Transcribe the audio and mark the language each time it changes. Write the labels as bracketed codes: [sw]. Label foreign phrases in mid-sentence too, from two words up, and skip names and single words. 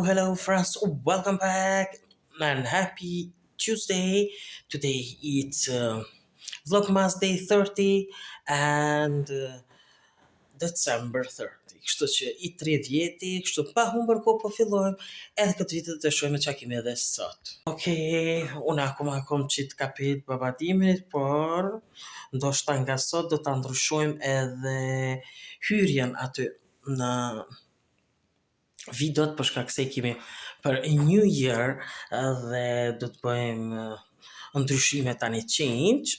[en] Hello friends, welcome back and happy Tuesday. Today it's Vlogmas Day 30 and December 30. [sq] Kështu që i 30-ti, kështu pa humbur kohë po fillojmë edhe këtë vit të shohim çka kemi edhe sot. Okej, unë akoma çit kapit babadimit, por ndoshta nga sot do ta ndryshojmë edhe hyrjen aty në videot për shkak se kemi për [en] New Year [sq] dhe do të bëjmë ndryshime tani change.